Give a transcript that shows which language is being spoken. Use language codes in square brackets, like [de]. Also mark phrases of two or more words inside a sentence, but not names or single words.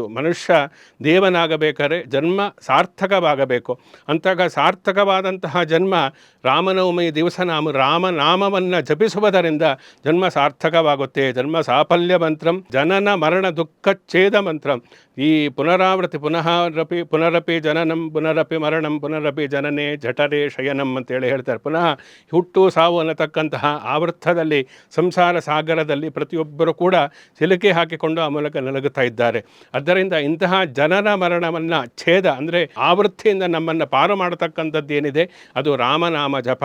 [kn] ಮನುಷ್ಯ ದೇವನಾಗಬೇಕಾದ್ರೆ ಜನ್ಮ ಸಾರ್ಥಕವಾಗಬೇಕು. ಅಂತಹ ಸಾರ್ಥಕವಾದಂತಹ ಜನ್ಮ ರಾಮನವಮಿ ದಿವಸ ನಾವು ರಾಮನಾಮವನ್ನು ಜಪಿಸುವುದರಿಂದ ಜನ್ಮ ಸಾರ್ಥಕವಾಗುತ್ತೆ. [sa] ಜನ್ಮ ಸಾಫಲ್ಯ ಮಂತ್ರಂ ಜನನ ಮರಣ ದುಃಖ ಛೇದ ಮಂತ್ರಂ. ಈ ಪುನರಾವೃತ್ತಿ ಪುನರಪಿ ಜನನಂ ಪುನರಪಿ ಮರಣಂ ಪುನರಪಿ ಜನನೇ ಜಠರೇ ಶಯನಂ [kn] ಅಂತೇಳಿ ಹೇಳ್ತಾರೆ. ಪುನಃ ಹುಟ್ಟು ಸಾವು ಅನ್ನತಕ್ಕಂತಹ ಆವೃತ್ತದಲ್ಲಿ, ಸಂಸಾರ ಸಾಗರದಲ್ಲಿ ಪ್ರತಿಯೊಬ್ಬರು ಕೂಡ ಸಿಲುಕಿ ಹಾಕಿಕೊಂಡು ಆ ಮೂಲಕ ನಲಗುತ್ತಾ ಇದ್ದಾರೆ. ಆದ್ದರಿಂದ ಇಂತಹ ಜನನ ಮರಣವನ್ನು ಛೇದ ಅಂದರೆ ಆವೃತ್ತಿಯಿಂದ ನಮ್ಮನ್ನು ಪಾರು ಮಾಡತಕ್ಕಂಥದ್ದು ಏನಿದೆ ಅದು ರಾಮನಾಮ ಜಪ.